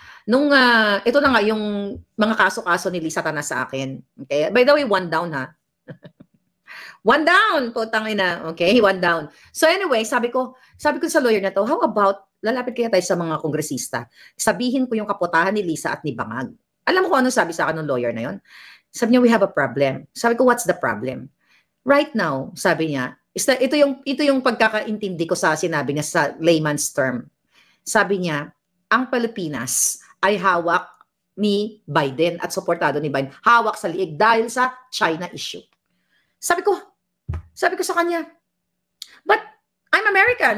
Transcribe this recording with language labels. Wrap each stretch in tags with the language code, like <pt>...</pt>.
<tl>Nung, ito na nga yung mga kaso-kaso ni Lisa Tanas sa akin.</tl> <en>Okay? By the way, 1 down ha. 1 down,</en> <tl>putang ina.</tl> <en>Okay, 1 down. So anyway,</en> <tl>sabi ko sa lawyer na to,</tl> <en>how about,</en> <tl>lalapit kaya tayo sa mga kongresista. Sabihin ko yung kaputahan ni Lisa at ni Bangag. Alam mo kung ano sabi sa akin ng lawyer na yon? Sabi niya,</tl> <en>we have a problem.</en> <tl>Sabi ko,</tl> <en>what's the problem? Right now,</en> <tl>sabi niya, ito yung pagkakaintindi ko sa sinabi niya sa layman's term. Sabi niya, ang Pilipinas ay hawak ni Biden at suportado ni Biden. Hawak sa liig dahil sa China issue. Sabi ko sa kanya,</tl> <en>but I'm American.</en>